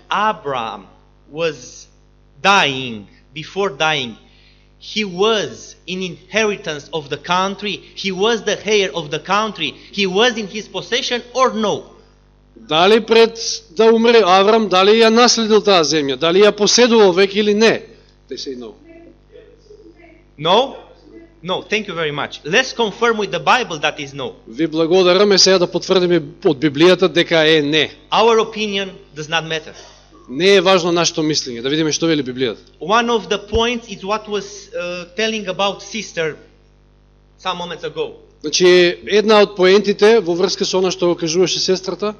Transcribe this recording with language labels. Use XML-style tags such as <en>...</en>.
<en>Abraham was dying, before dying, he was in inheritance of the country, he was the heir of the country, he was in his possession or no?</en> <mk>Дали пред да умре Аврам, дали ја наследил таа земја, дали ја поседувал веќе или не?</mk> <en>They say no. No? No, thank you very much. Let's confirm with the Bible that is no.</en> <mk>Ви благодараме сега да потврдиме од Библијата дека е не.</mk> <en>Our opinion does not matter.</en> <mk>Не е важно нашето мислење, да видиме што вели Библијата.</mk> <en>One of the points is what was telling about sister some moments ago.</en> <mk>Значи, една од поентите во врска со она што го кажуваше сестрата,</mk>